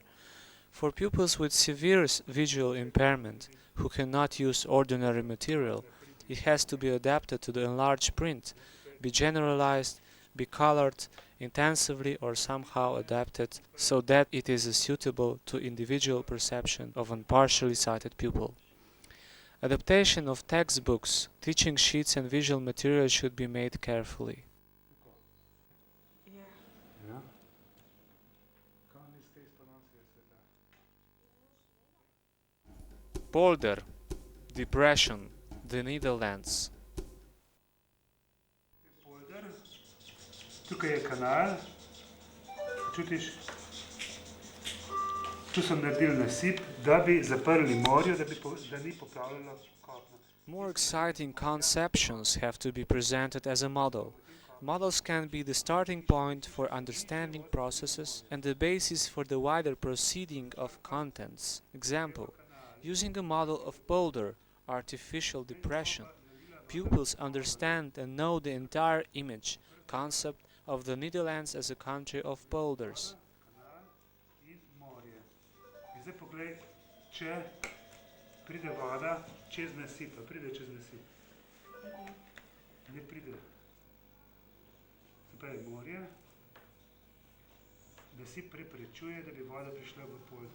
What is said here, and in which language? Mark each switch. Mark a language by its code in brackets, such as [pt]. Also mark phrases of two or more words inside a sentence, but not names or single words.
[en] For pupils with severe visual impairment who cannot use ordinary material, it has to be adapted to the enlarged print, be generalized, be colored intensively or somehow adapted so that it is suitable to individual perception of a partially sighted pupil. Adaptation of textbooks, teaching sheets and visual material should be made carefully. [sl] Ja? Kan li ste izponacije sveta? Polder, [en] depression, the Netherlands. [sl] Polder, tukaj je kanal, čutiš? Tu so naredili nasip, da bi zaprli morje, da ni poplavljalo kopno. [en] More exciting conceptions have to be presented as a model. Models can be the starting point for understanding processes and the basis for the wider proceeding of contents. Example, using a model of boulder, artificial depression, pupils understand and know the entire image, concept of the Netherlands as a country of boulders. [sl] In morje. In zdaj poglej, če pride voda čez nasip, pride čez nasip. Ne pride. Se pravi morje, nasip preprečuje, da bi voda prišla v polder.